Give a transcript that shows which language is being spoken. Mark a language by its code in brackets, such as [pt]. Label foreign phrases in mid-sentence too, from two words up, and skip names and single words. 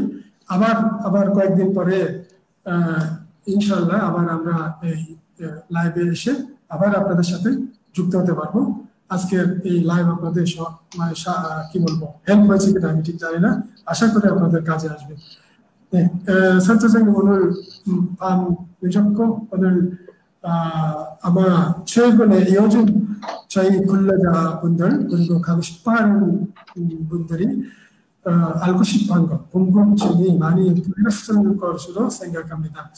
[bn] আবার কয়েকদিন পরে ইনশাল্লাহ আবার আমরা এই লাইভে এসে আবার আপনাদের সাথে যুক্ত হতে পারবো। আজকের এই লাইভ আপনাদের মানে কি বলবো হেল্প হয়েছে কিনা আমি ঠিক জানি না, আশা করি আপনাদের কাজে আসবে. [ko] 선생님 오늘 밤 늦었고 오늘 아마 최근에 요즘 저희 근로자분들 그리고 가고 싶어하는 분들이 알고 싶어한 것, 궁금증이 많이 풀렸을 것으로 생각합니다.